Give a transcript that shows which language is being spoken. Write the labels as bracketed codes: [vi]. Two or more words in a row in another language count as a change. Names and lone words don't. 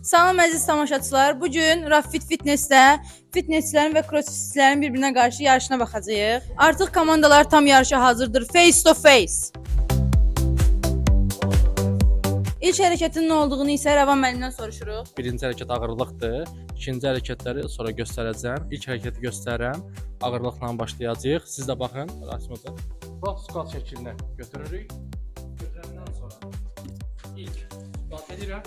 [az] Salam əziz tamaşaçılar. Bugün Rafit Fitness'də fitnessçilərin və crossfitçilərin bir-birinə qarşı yarışına baxacağıq. Artıq komandalar tam yarışa hazırdır. [en] Face to face. [az] İlk hərəkətin nə olduğunu isə Rəvan müəllimdən soruşuruq. Birinci hərəkət ağırlıqdır. İkinci hərəkətləri sonra göstərəcəm. İlk hərəkəti göstərirəm. Ağırlıqla başlayacağıq. Siz də baxın. Rasmıca. [en] Front squat [az] şəklinə götürürük. Götürəndən sonra ilk squat edirəm.